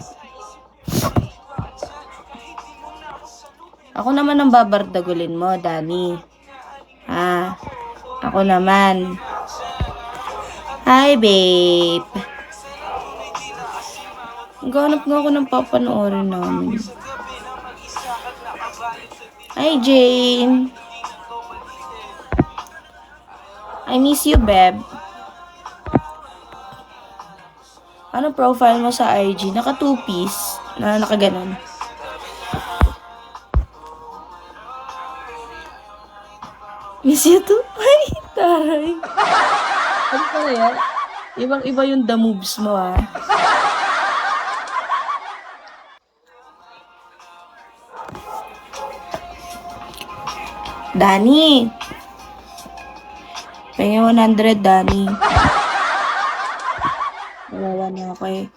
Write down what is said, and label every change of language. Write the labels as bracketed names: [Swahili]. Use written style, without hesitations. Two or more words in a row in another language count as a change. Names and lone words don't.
[Filipino] Ako naman ang babardagulin mo, Danny. Ako naman. [English] Hi, babe. [Filipino] Ganap nga ako ng papanoorin namin. [English] Hi, Jane. I miss you, babe. [Filipino] Ano profile mo sa IG? Naka 2-piece. Na nakaganon. [English] Miss you too? [Filipino] Ay, taray. Ano pa yan? Ibang-iba yung [English] the moves [Filipino] mo, ah. Danny. Pengen 100, Danny. Wala na ako eh.